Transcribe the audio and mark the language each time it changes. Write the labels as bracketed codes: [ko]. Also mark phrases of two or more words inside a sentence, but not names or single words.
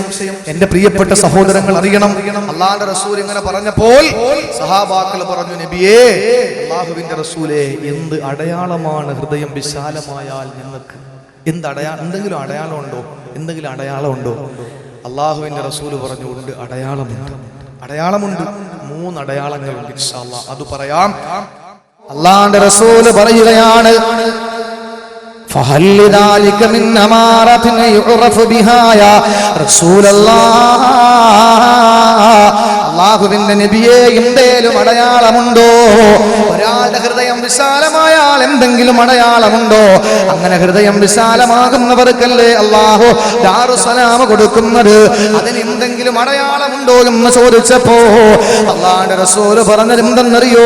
[ml] എന്റെ പ്രിയപ്പെട്ട സഹോദരങ്ങൾ അറിയണം, അല്ലാഹുവിന്റെ റസൂൽ ഇങ്ങനെ പറഞ്ഞപ്പോൾ സഹാബാക്കൾ പറഞ്ഞു, നബിയേ, അല്ലാഹുവിന്റെ റസൂലേ, എന്ത് അടയാളമാണ് ഹൃദയം വിശാലമായാൽ ഞങ്ങൾക്ക്? എന്തെങ്കിലും അടയാളമുണ്ടോ? അല്ലാഹുവിന്റെ റസൂൽ പറഞ്ഞു, ഉണ്ട്, അടയാളമുണ്ട്. 3 അടയാളങ്ങളുണ്ട്. [ar] إن شاء الله [ml] അത് പറയാം. അല്ലാഹുവിന്റെ റസൂൽ പറയുകയാണ്, [ar] فهل لذلك من أمارة يعرف بها يا رسول الله [ml] അല്ലാഹുവിന്റെ നബിയേ എന്തേലും അടയാളമുണ്ടോ? ഒരാളുടെ ഹൃദയം വിശാലമായാൽ എന്തെങ്കിലും അടയാളമുണ്ടോ? അങ്ങനെ ഹൃദയം വിശാലമാകുന്നവർക്കല്ലേ അല്ലാഹു ദാറുസ്സലാം കൊടുക്കുന്നത്. അതിന് എന്തെങ്കിലും അടയാളമുണ്ടോ എന്ന് ചോദിച്ചപ്പോ അല്ലാഹുവിന്റെ റസൂൽ പറഞ്ഞത് എന്തെന്നറിയോ?